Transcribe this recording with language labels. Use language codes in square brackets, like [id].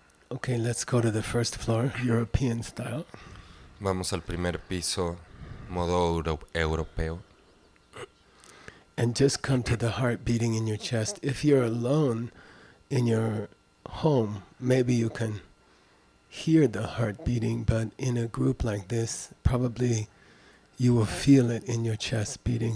[en] Okay, let's go to the first floor, European style. [es] Vamos al primer piso, modo europeo. [en] And just come to the heart beating in your chest. If you're alone in your home, maybe you can hear the heart beating, but in a group like this, probably you will feel it in your chest beating.